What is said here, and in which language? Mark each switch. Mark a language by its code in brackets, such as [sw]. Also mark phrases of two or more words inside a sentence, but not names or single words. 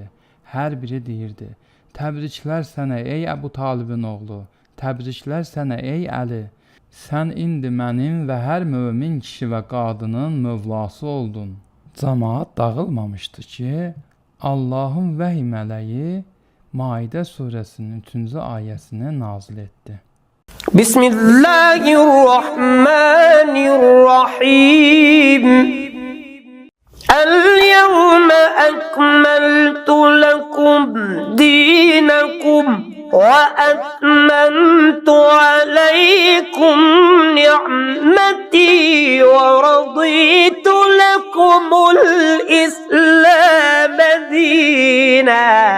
[az] Hər biri deyirdi: Təbriklər sənə ey Əbu Talibin oğlu, təbriklər sənə ey Əli. Sən indi mənim və hər mömin kişi və qadının mövlası oldun. Cəmaət dağılmamışdı ki, Allahın vəhy mələyi Maidə surəsinin 3-cü ayəsini nazil etdi. [ar] بسم الله الرحمن الرحيم. اليوم أكملت لكم دينكم وأتممت عليكم نعمتي ورضيت لكم الإسلام دينا.